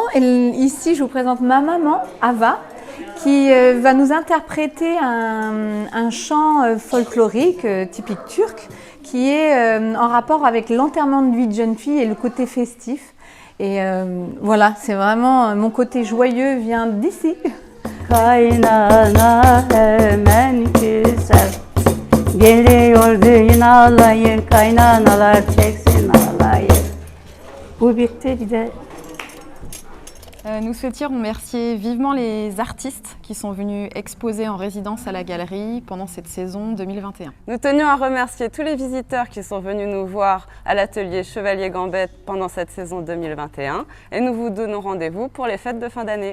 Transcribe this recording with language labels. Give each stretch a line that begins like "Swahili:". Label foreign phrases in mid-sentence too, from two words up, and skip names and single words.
French: Et ici, je vous présente ma maman, Ava, qui va nous interpréter un chant folklorique typique turc qui est en rapport avec l'enterrement de vie de jeune fille et le côté festif. Et voilà, c'est vraiment mon côté joyeux vient d'ici.
Turkish: Kaynana hemen küser, geliyor düğün alayı, kaynanalar çeksin alayı. Bu bitti bir de.
French: Nous souhaitions remercier vivement les artistes qui sont venus exposer en résidence à la galerie pendant cette saison 2021. Nous tenions à remercier tous les visiteurs qui sont venus nous voir à l'atelier Chevalier Gambette pendant cette saison 2021 et nous vous donnons rendez-vous pour les fêtes de fin d'année.